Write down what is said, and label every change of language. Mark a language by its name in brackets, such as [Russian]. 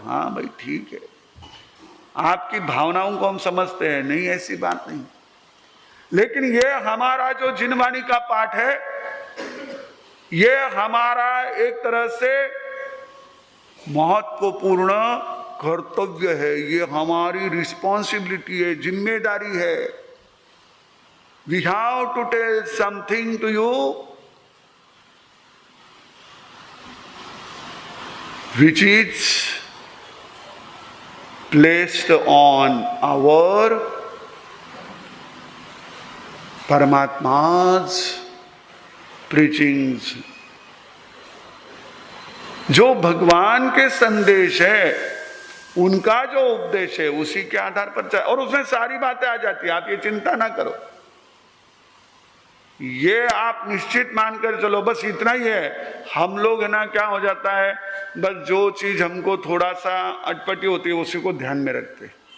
[Hindi] हाँ भाई ठीक है, आपकी भावनाओं को हम समझते हैं, नहीं ऐसी बात नहीं, लेकिन ये हमारा जो जिनवाणी का पाठ है, ये हमारा एक तरह से महत्वपूर्ण कर्तव्य है, ये हमारी रिस्पॉन्सिबिलिटी है, जिम्मेदारी है। [English] We have to tell something to you which is placed on our Paramatma's preachings। [Hindi] जो भगवान के संदेश है, उनका जो उपदेश है, उसी के आधार पर और उसमें सारी बातें आ जाती है। आप ये चिंता ना करो, ये आप निश्चित मानकर चलो। बस इतना ही है, हम लोग है ना, क्या हो जाता है, बस जो चीज हमको थोड़ा सा अटपटी होती है उसी को ध्यान में रखते।